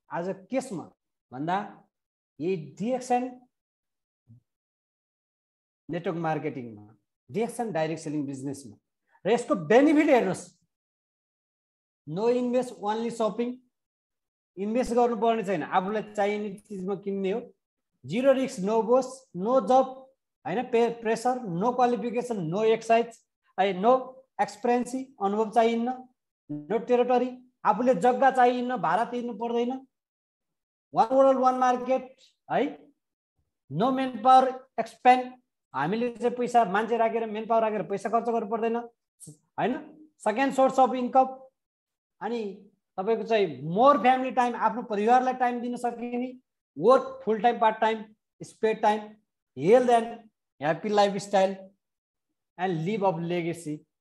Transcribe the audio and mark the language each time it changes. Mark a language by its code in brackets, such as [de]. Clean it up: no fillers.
[ne] आज केसमा भन्दा यी DXN network मार्केटिङमा, DXN direct selling बिजनेसमा। र यसको बेनिफिट हेर्नुहोस्, [en] No invest only shopping. [ne] Invest गर्नुपर्ने छैन, आफूलाई चाहिने चिजमा किन्ने हो। [en] 0 risk, no boss, no job हैन pressure, no qualification, no exercise, no experience, [ne] अनुभव चाहिन्न। नो टेरिटोरी, आफूले जग्गा चाहिन्न, भाडा तिर्नु पर्दैन। 1 वर्ल्ड 1 मार्केट है। [en] no man power expand, [ne] हामीले चाहिँ पैसा मान्छे राखेर मेन पावर राखेर पैसा खर्च गर्नु पर्दैन हैन। Second source of income. अनि तपाईको चाहिँ मोर फ्यामिली टाइम, आफ्नो परिवारलाई टाइम दिन सकिने। [en] Work full time, part time, spare time, health and happy lifestyle and live of legacy.